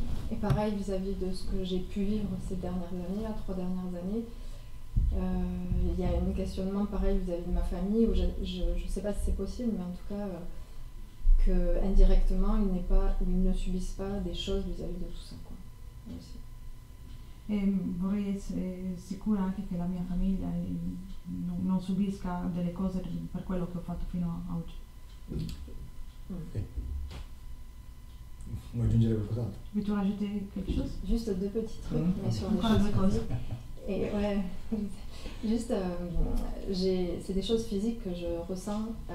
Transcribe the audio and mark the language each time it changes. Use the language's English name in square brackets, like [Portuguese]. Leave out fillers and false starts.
[French] Et pareil vis-à-vis de ce que j'ai pu vivre ces dernières années, les 3 dernières années, il y a un questionnement pareil vis-à-vis de ma famille où je ne sais pas si c'est possible, mais en tout cas que indirectement ils ne subissent pas des choses vis-à-vis de tout ça, quoi. Aussi. [Italian] E vorrei essere sicura anche che la mia famiglia non subisca delle cose per quello che ho fatto fino a oggi. Okay. Vuoi aggiungere qualcos'altro? Vuoi [French] rajouter quelque chose? Juste 2 petits trucs, mais sur des choses physiques. Et ouais, juste, c'est des choses physiques que je ressens.